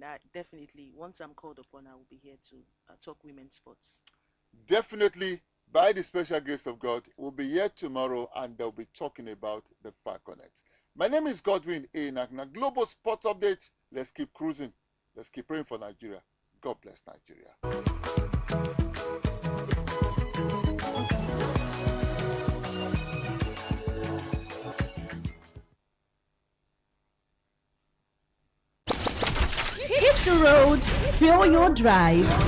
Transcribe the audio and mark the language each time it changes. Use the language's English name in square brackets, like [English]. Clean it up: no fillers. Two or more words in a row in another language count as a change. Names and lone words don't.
[English] Definitely, once I'm called upon, I will be here to talk women's sports. Definitely, by the special grace of God, we'll be here tomorrow, and they'll be talking about the Falconets. My name is Godwin A. Nagna. Global Sports Update. Let's keep cruising. Let's keep praying for Nigeria. God bless Nigeria. Hit the road, fill your drive.